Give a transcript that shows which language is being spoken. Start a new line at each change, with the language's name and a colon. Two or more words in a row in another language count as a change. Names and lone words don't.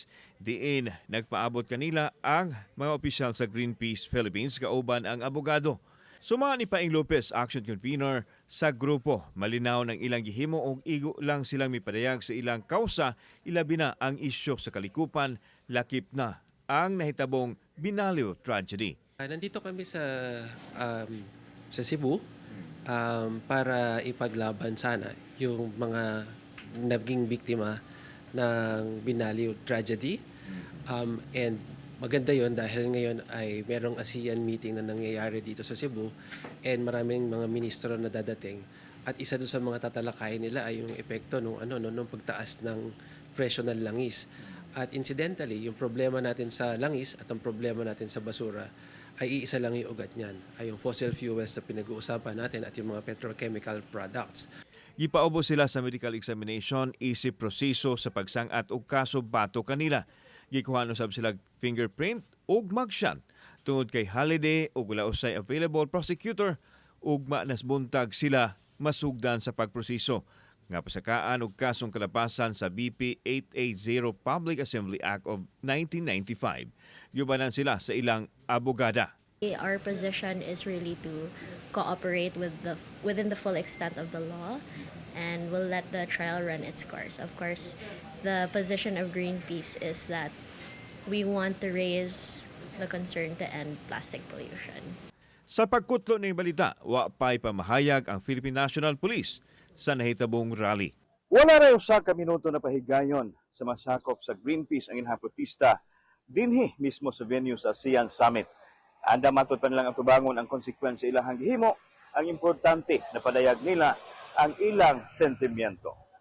Cebuano: Diin nagpaabot kanila ang mga opisyal sa Greenpeace Philippines kauban ang abogado. Suma ni Paing Lopez,
English: action convener
Cebuano: sa grupo, malinaw ng ilang gihimo og igo lang silang mipadayag sa ilang kausa, ilabi na ang isyu sa kalikupan, lakip na ang nahitabong Binalio tragedy.
Filipino: Nandito kami sa Cebu para ipaglaban sana yung mga naging biktima ng Binalio tragedy. And maganda yon dahil ngayon ay merong ASEAN meeting na nangyayari dito sa Cebu and maraming mga ministro na dadating. At isa doon sa mga tatalakayin nila ay yung epekto nung pagtaas ng presyo ng langis. At incidentally, yung problema natin sa langis at ang problema natin sa basura ay iisa lang yung ugat niyan, ay yung
English: fossil fuels
Filipino: na pinag-uusapan natin at yung mga
English: petrochemical products.
Cebuano: Gipaubo sila sa
English: medical examination,
Cebuano: isip proseso sa pagsangat og kaso bato kanila. Gikuhanon sab sila fingerprint ug mugshot tungod kay holiday ug wala usay
English: available prosecutor
Cebuano: ug nasbuntag sila masugdan sa pagproseso nga pasakaan og kasong kalapasan sa BP 880 Public Assembly Act of 1995. Yubanan sila sa ilang abogada.
English: Our position is really to cooperate within the full extent of the law, and we'll let the trial run its course. Of course, the position of Greenpeace is that we want to raise the concern to end plastic pollution.
Cebuano: Sa pagkutlo ng balita, wa pa'y pamahayag ang Philippine National Police sa nahitabong rally. Wala rin usa ka minuto na pahigayon sa masakop sa Greenpeace ang ilang protesta dinhi mismo sa venue sa ASEAN Summit. Anda matod pa nilang atubangon ang konsekwensya ilang gihimo, ang importante na padayag nila ang ilang sentimiento.